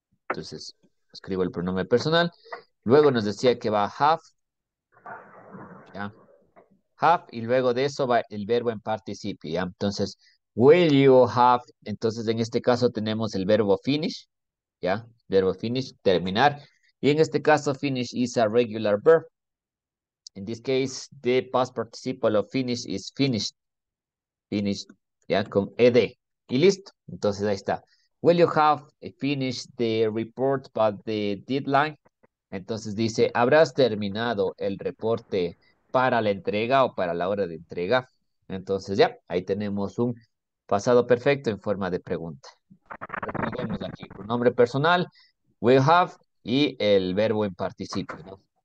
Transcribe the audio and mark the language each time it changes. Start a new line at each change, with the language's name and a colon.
Spanish: Entonces, escribo el pronombre personal. Luego nos decía que va have, ¿ya? Have, y luego de eso va el verbo en participio, ¿ya? Entonces,
English: will you have,
Spanish: entonces en este caso tenemos el verbo finish, ¿ya? Verbo finish, terminar. Y en este caso,
English: finish is a regular verb. In this case, the past participle of finish is finished.
Spanish: Finished, ¿ya? Con ed. Y listo. Entonces ahí está.
English: Will you have finished the report by the deadline?
Spanish: Entonces dice, ¿habrás terminado el reporte para la entrega o para la hora de entrega? Entonces ya, ahí tenemos un pasado perfecto en forma de pregunta. Recordemos aquí, pronombre personal, will have y el verbo en participio, ¿no?